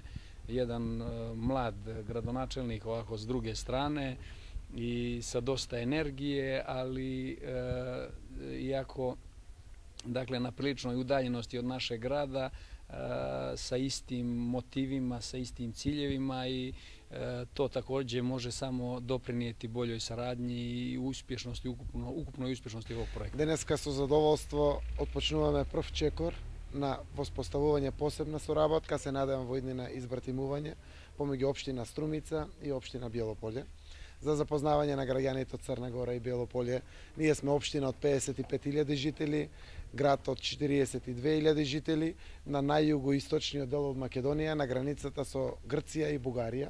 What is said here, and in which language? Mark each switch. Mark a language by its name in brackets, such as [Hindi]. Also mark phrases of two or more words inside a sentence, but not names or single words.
[Bosnian] Jedan mlad gradonačelnik ovako s druge strane i sa dosta energije, ali iako na priličnoj udaljenosti od našeg grada, sa istim motivima, sa istim ciljevima, i to također može samo doprinijeti boljoj saradnji i uspješnosti, ukupnoj uspješnosti ovog projekta. [Macedonian] Денеска со задоволство отпочнуваме прв чекор на воспоставување посебна соработка, се надевам во иднина избратимување помеѓу општина Струмица и општина Биело Поле. За запознавање на граѓаните од Црна Гора и Биело Поле, ние сме општина од 55.000 жители, град од 42.000 жители, на најјугоисточниот дел од Македонија, на границата со Грција и Бугарија.